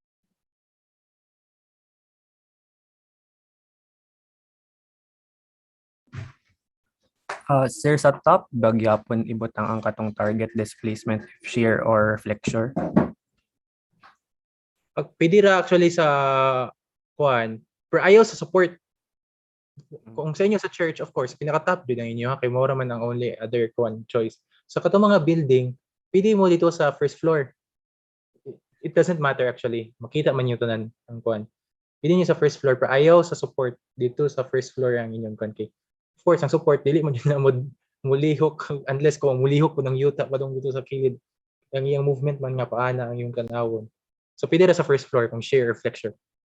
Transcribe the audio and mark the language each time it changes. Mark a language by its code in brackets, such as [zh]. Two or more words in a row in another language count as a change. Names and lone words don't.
[ceb] Sir, sa top, bagyapon ibutang ang katong [en] target displacement shear or flexure. [ceb] Pag pwede ra actually sa kuan, pero ayaw sa support. Kung sa inyo sa church, [en] of course, [ceb] pinaka-top din ang inyo, kay mo man ang [en] only other [ceb] kuan choice. Sa katong mga building, pwede mo dito sa first floor. [en] It doesn't matter actually. [ceb] Makita man yung tanan ang kuan. Pwede nyo sa first floor, pero ayaw sa support dito sa first floor ang inyong kuan kay. [en] Of course, [ceb] ang support dili mo na mulihok unless kung mulihok ko ng yuta padung dito sa kilid. Ang iyang movement man nga paana ang iyong kanawon. So pwede ra sa first floor kung [en] shear or flexure.